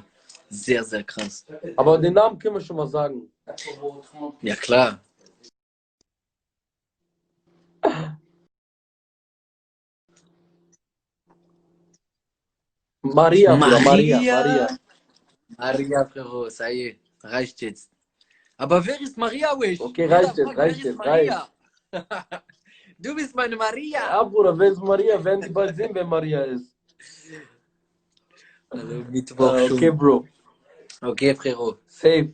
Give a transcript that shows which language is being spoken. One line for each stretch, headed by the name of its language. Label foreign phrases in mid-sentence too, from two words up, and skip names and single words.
German: Sehr, sehr krass. Aber den Namen können wir schon mal sagen. Ja, klar. Maria, Bruder, Maria. Maria,
French: Frérot, ça y est,
German: reicht jetzt. Aber wer ist Maria, Wish? Okay, reicht jetzt, reicht jetzt, reicht. Du bist meine Maria. Ja, Bruder, wer ist Maria? Werden die bald sehen, wer Maria ist. Also, Mittwoch schon. Okay, Bro. Okay, Frérot. Safe.